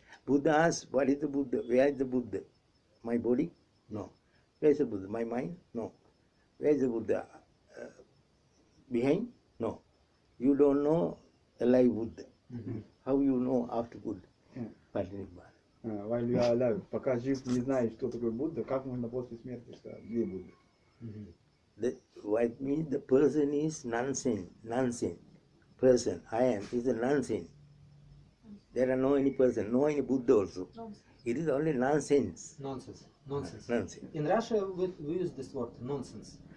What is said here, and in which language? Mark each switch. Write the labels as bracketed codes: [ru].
[en] Buddha asks, what is the Buddha? Where is the Buddha? My body? No. Where is the Buddha? My mind? No. Where is the Buddha? Behind? No. You don't know alive Buddha. How you know after Buddha? Parinirvana. While you are alive, [ru] пока жив не знаешь, что такое Будда, как можно после смерти сказать, где Будда? [en] What means the person is nonsense. Person, I am, is a nonsense. There are no any person, no any Buddha also. It is only nonsense. Nonsense. Nonsense. In Russia we use this word nonsense.